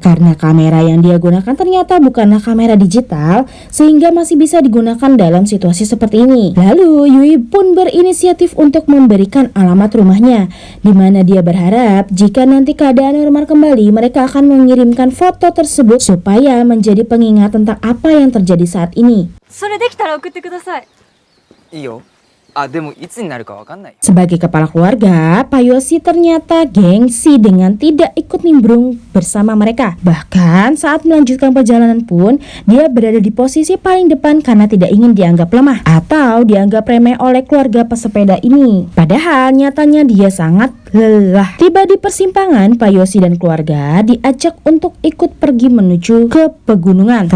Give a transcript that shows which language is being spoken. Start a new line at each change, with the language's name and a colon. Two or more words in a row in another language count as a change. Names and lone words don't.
Indonesian: Karena kamera yang dia gunakan ternyata bukanlah kamera digital, sehingga masih bisa digunakan dalam situasi seperti ini. Lalu Yui pun berinisiatif untuk memberikan alamat rumahnya, di mana dia berharap jika nanti keadaan normal kembali, mereka akan mengirimkan foto tersebut supaya menjadi pengingat tentang apa yang terjadi saat ini.
Japanese: それできたら送ってください。いいよ。でもいつになるかわかんない。
Indonesian: Sebagai kepala keluarga, Pak Yosi ternyata gengsi dengan tidak ikut nimbrung bersama mereka. Bahkan saat melanjutkan perjalanan pun, dia berada di posisi paling depan karena tidak ingin dianggap lemah atau dianggap remeh oleh keluarga pesepeda ini. Padahal nyatanya dia sangat lelah. Tiba di persimpangan, Pak Yosi dan keluarga diajak untuk ikut pergi menuju ke pegunungan.